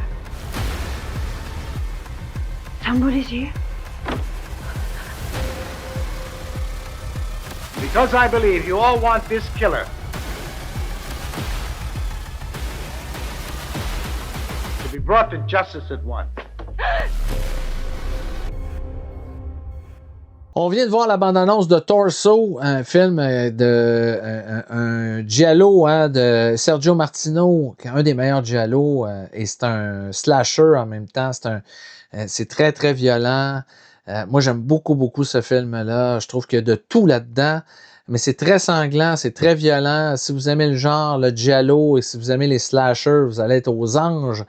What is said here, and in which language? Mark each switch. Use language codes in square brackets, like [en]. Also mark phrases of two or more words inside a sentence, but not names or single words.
[en] Somebody's here? Because I believe you all want this killer to be brought to justice at once. [fr] On vient de voir la bande-annonce de Torso, un film un giallo de Sergio Martino, qui est un des meilleurs giallo, et c'est un slasher en même temps. C'est très, très violent. Moi, j'aime beaucoup, beaucoup ce film-là. Je trouve qu'il y a de tout là-dedans, mais c'est très sanglant, c'est très violent. Si vous aimez le genre, le giallo, et si vous aimez les slashers, vous allez être aux anges.